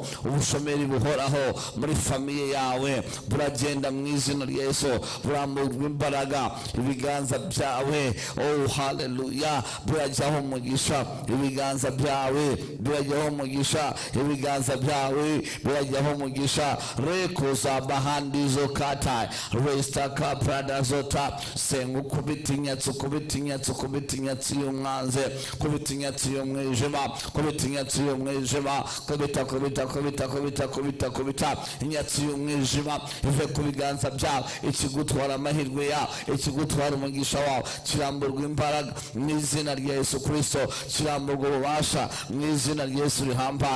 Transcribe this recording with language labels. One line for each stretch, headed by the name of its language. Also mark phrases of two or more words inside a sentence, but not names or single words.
Kinyarwanda: Ubushomeri buhoraho muri famiye yawe buragenda mu izina rya Yesu. Buramburwa imbaraga, ibiganza byawe, oh hallelujah, birajyaho umugisha. Ibiganza byawe birajyaho umugisha, ibiganza byawe birajyaho umugisha. Reko za bahandizo kata resta kaprada zota. Senga ukubita inyatsi, ukubita inyatsi, ukubita inyatsi y'umwanzi, kubita inyatsi y'umwijima, kubita inyatsi y'umwijima, kubita kubita kubita kubita kubita kubita inyatsi y'umwijima ive ku biganza byawe. Ikigutwara amahirwe yawe, ikigutwara umugisha wawe kiramburwa imbaraga mu izina rya Yesu Kristo, kiramburwa ububasha mu izina rya Yesu rihambaye.